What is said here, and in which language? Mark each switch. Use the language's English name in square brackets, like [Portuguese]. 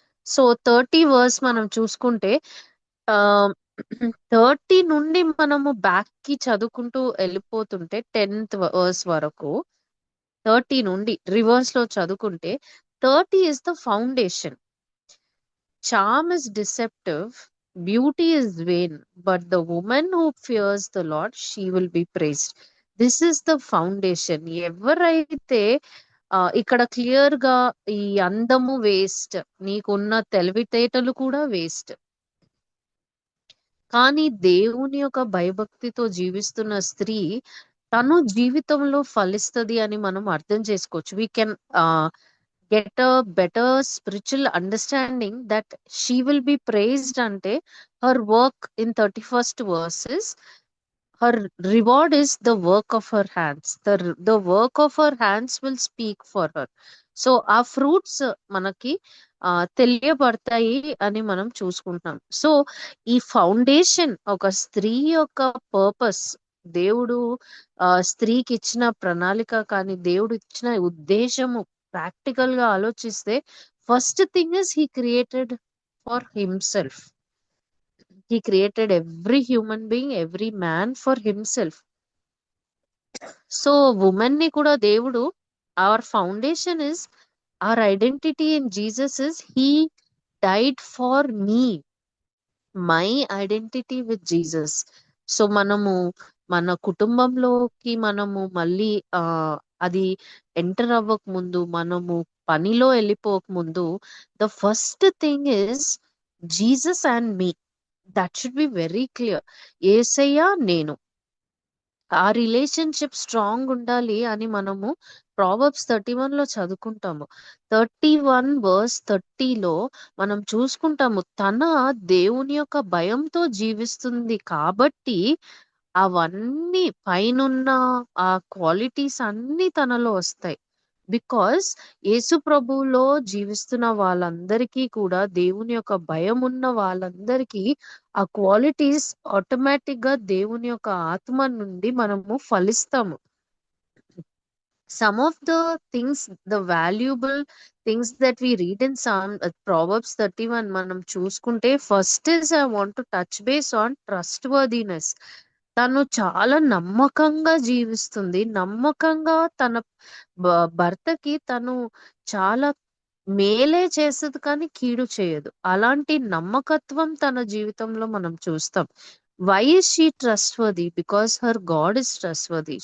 [Telugu] So 30 verse మనం చూసుకుంటే 30 నుండి మనము బ్యాక్ కి చదువుకుంటూ వెళ్ళిపోతుంటే 10th వర్స్ వరకు, 30 నుండి రివర్స్ లో చదువుకుంటే [English] 30 is the foundation. Charm is deceptive, beauty is vain, but the woman who fears the Lord, she will be praised. This is the foundation. [Telugu] ఎవరైతే ఇక్కడ క్లియర్ గా ఈ అందము వేస్ట్, నీకున్న తెలివితేటలు కూడా వేస్ట్, కానీ దేవుని యొక్క భయభక్తితో జీవిస్తున్న స్త్రీ తను జీవితంలో ఫలిస్తది అని మనం అర్థం చేసుకోవచ్చు. [English] We can get a better spiritual understanding that she will be praised ante her work in 31st verses, her reward is the work of her hands. The work of her hands will speak for her. [Telugu] So ఆ fruits మనకి తెలియబడతాయి అని మనం చూసుకుంటున్నాం. So ఈ foundation, ఒక స్త్రీ యొక్క purpose, దేవుడు స్త్రీకి ఇచ్చిన ప్రణాళిక కానీ దేవుడు ఇచ్చిన ఉద్దేశము ప్రాక్టికల్ గా ఆలోచిస్తే [English] First thing is he created for himself. He created every human being, every man for himself. [Telugu] So women ని కూడా దేవుడు, [English] Our foundation is, our identity in Jesus is he died for me, my identity with Jesus. [Telugu] So మనము మన కుటుంబంలోకి మనము మళ్ళీ అది enter అవ్వక ముందు, మనము పనిలో వెళ్ళిపోక ముందు, [English] The first thing is Jesus and me. That should be very clear. [Telugu] యేసయ్య నేను, ఆ రిలేషన్షిప్ స్ట్రాంగ్ ఉండాలి అని మనము ప్రావర్బ్స్ 31 లో చదువుకుంటాము. 31 వర్స్ 30లో మనం చూసుకుంటాము తన దేవుని యొక్క భయంతో జీవిస్తుంది కాబట్టి అవన్నీ పైనున్న ఆ క్వాలిటీస్ అన్ని తనలో వస్తాయి. బికాస్ యేసు ప్రభువులో జీవిస్తున్న వాళ్ళందరికీ కూడా, దేవుని యొక్క భయం ఉన్న వాళ్ళందరికీ ఆ క్వాలిటీస్ ఆటోమేటిక్ గా దేవుని యొక్క ఆత్మ నుండి మనము ఫలిస్తాము. [English] Some of the things, the valuable things that we read in Proverbs 31 [Telugu] మనం చూసుకుంటే, [English] First is I want to touch base on trustworthiness. [Telugu] తను చాలా నమ్మకంగా జీవిస్తుంది. నమ్మకంగా తన భర్తకి తను చాలా మేలే చేస్తది కానీ కీడు చేయదు. అలాంటి నమ్మకత్వం తన జీవితంలో మనం చూస్తాం. [English] Why is she trustworthy? Because her God is trustworthy.